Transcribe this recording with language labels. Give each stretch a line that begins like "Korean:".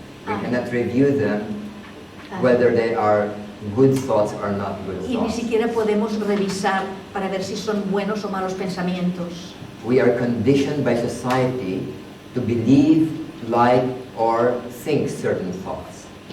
English: We cannot review them whether they are good thoughts or not good
Spanish: Y ni
English: thoughts.
Spanish: siquiera podemos revisar para ver si son buenos o malos pensamientos.
English: We are conditioned by society to believe, like, or think certain thoughts.